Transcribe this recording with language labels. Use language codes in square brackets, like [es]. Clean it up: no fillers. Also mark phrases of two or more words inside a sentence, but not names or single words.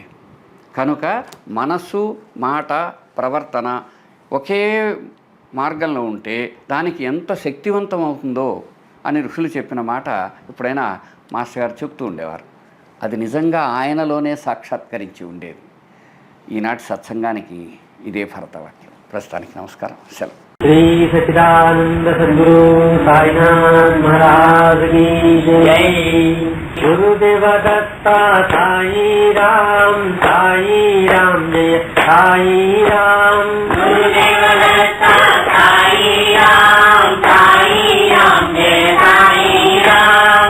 [te] కనుక మనస్సు, మాట, ప్రవర్తన ఒకే మార్గంలో ఉంటే దానికి ఎంత శక్తివంతం అవుతుందో అని ఋషులు చెప్పిన మాట ఎప్పుడైనా మాస్టర్ గారు చెప్తూ ఉండేవారు. అది నిజంగా ఆయనలోనే సాక్షాత్కరించి ఉండేది. ఈనాటి సత్సంగానికి ఇదే భరతవాక్యం. ప్రస్తుతానికి నమస్కారం, సెలవు. శ్రీ సచిదానంద సద్గురు సాయినాథ్ మహారాజ్ [hi] की जय। गुरुदेव दत्ता साई राम जय साई राम। गुरुदेव दत्ता साई राम जय साई राम।